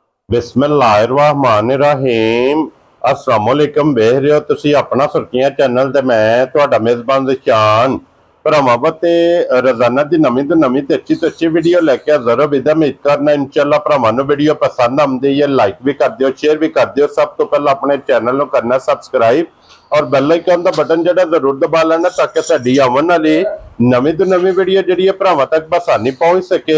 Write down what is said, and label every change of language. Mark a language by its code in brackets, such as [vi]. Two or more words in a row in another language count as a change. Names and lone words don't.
[ar] بسم الله الرحمن الرحيم السلام عليكم. [pa] ਵੇਖ ਰਹੇ ਹੋ ਤੁਸੀ ਅਪਣਾ ਸੁਰਖੀਆਂ ਚੈਨਲ ਤੇ ਮੈਂ ਤੁਹਾਡਾ ਮੇਜ਼ਬਾਨ ਸ਼ਾਨ ਭਰਾਵਾਂ ਤੇ ਰੋਜ਼ਾਨਾ ਕੀ ਨਵੀਂ ਤੋ ਨਵੀਂ ਤੇ ਅੱਛੀ ਵੀਡੀਓ ਲੈਕੇ ਹਾਜ਼ਰ ਵਿਦਾ ਉਮੀਦ ਕਰਨਾ ਇੰਸ਼ਾਅੱਲਾਹ ਭਰਾਵਾਂ ਨੂੰ ਵੀਡੀਓ ਪਸੰਦ ਆਉਂਦੀ ਹੈ ਲਾਈਕ ਭੀ ਕਰ ਦਿਓ ਸ਼ੇਅਰ ਭੀ ਕਰ ਦਿਓ। ਸਭ ਤੋ ਪਹਿਲੇ ਅਪਣੇ ਚੈਨਲ ਨੂੰ ਕਰਨਾ ਸਬਸਕ੍ਰਾਈਬ ਔਰ [en] bell icon [pa] ਕਾ ਬਟਨ ਜੋ ਜ਼ਰੂਰ ਦਬਾ ਲੈਣਾ ਤਾਕਿ ਸਾਡੀ ਆਵਣ ਵਾਲੀ ਨਵੀਂ ਤੋ ਨਵੀਂ ਵੀਡੀਓ ਜੀ ਭਰਾਵਾਂ ਤਕ ਆਸਾਨੀ ਪਹੁੰਚ ਸਕੇ।